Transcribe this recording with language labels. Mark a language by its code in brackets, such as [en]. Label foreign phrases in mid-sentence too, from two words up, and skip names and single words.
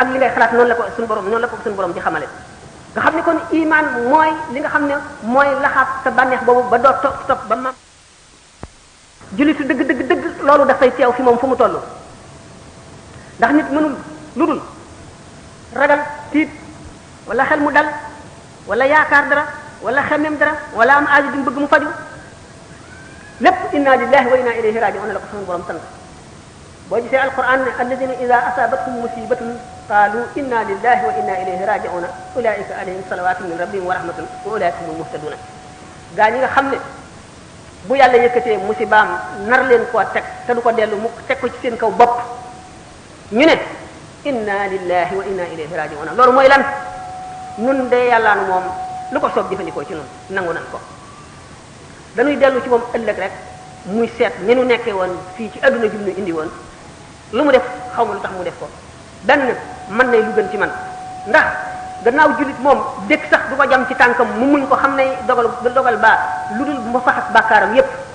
[wo] li ngay xalaat noonu la ko suñu borom di xamale nga xam ne kon iman mooy li nga xam ne mooy laxaat sa bànneex boobu ba doo topp ba mam jullitu dëgg loolu dafay teew fi moom fu mu toll ndax nit mënul lu dul ragal tiit wala xel mu dal wala yaakaar dara wala xemem dara wala am aaju di bëgg mu faju lépp [ar] إنا لله وإنا إليه راجعون [wo] la ko suñu borom sant boo gisee alquran ne [ar] الذين إذا أصابتهم مصيبة قالوا إنا لله وإنا إليه راجعون أولئك عليهم صلوات من ربهم ورحمة وأولئك هم المهتدون [wo] gaa ñi nga xam ne bu yàlla yëkkatee musibaam nar leen koo teg te du ko dellu mu teg ko ci seen kaw bopp ñu ne [ar] إنا لله وإنا إليه راجعون [wo] loolu mooy lan nun de yàllaanu moom lu ko soob jëfandikoo ci nun nangu nan ko dañuy dellu ci moom ëllëg rek muy seet ni nu nekkee woon fii ci adduna jum nu indi woon lu mu def xaw ma lu tax mu def ko benn mën nay lu gën ci man ndax gannaaw jullit moom dëkk sax du ko jam ci tànkam mu muñ ko xam ne dogal baa lu dul mu faxas bàkkaaram yépp